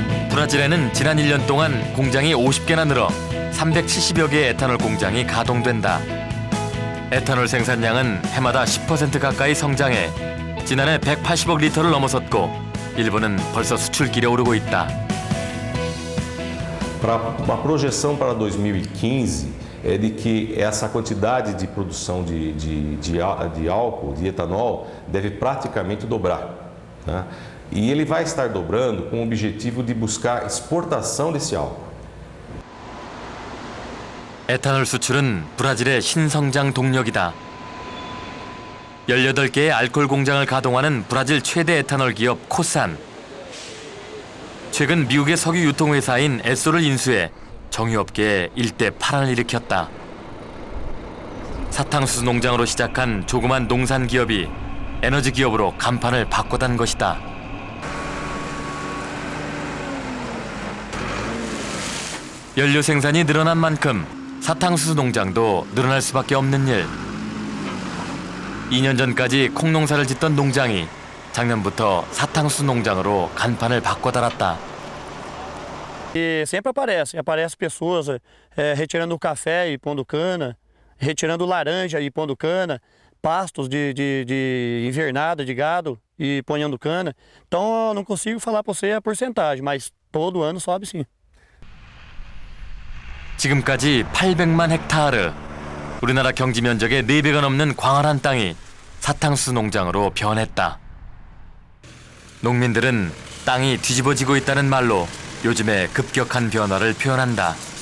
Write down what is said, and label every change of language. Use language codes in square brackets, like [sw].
[ko] 브라질에는 지난 1년 동안 공장이 50개나 늘어 370여 개의 에탄올 공장이 가동된다. 에탄올 생산량은 해마다 10% 가까이 성장해 지난해 180억 리터를 넘어섰고 일부는 벌써 수출길에 오르고 있다. [pt] A projeção para 2015 é de que essa quantidade de produção de álcool, de etanol, deve praticamente dobrar. Né? E ele vai estar dobrando com o objetivo de buscar exportação desse álcool. [ko] 에탄올 수출은 브라질의 신성장 동력이다. 18개의 알코올 공장을 가동하는 브라질 최대 에탄올 기업 코산. 최근 미국의 석유 유통회사인 에소를 인수해 정유업계에 일대 파란을 일으켰다. 사탕수수 농장으로 시작한 조그만 농산 기업이 에너지 기업으로 간판을 바꿔단 것이다. 연료 생산이 늘어난 만큼 사탕수수 농장도 늘어날 수밖에 없는 일. 2년 전까지 콩농사를 짓던 농장이 작년부터 사탕수수 농장으로 간판을 바꿔 달았다. [pt] E sempre aparece pessoas retirando o café e pondo cana, retirando laranja e pondo cana, pastos de invernada de gado e ponhando cana. Então eu não consigo falar para você a porcentagem, mas todo ano sobe sim. [ko] 지금까지 800만 헥타르, 우리나라 경지 면적의 4배가 넘는 광활한 땅이 사탕수수 농장으로 변했다. 농민들은 땅이 뒤집어지고 있다는 말로 요즘의 급격한 변화를 표현한다.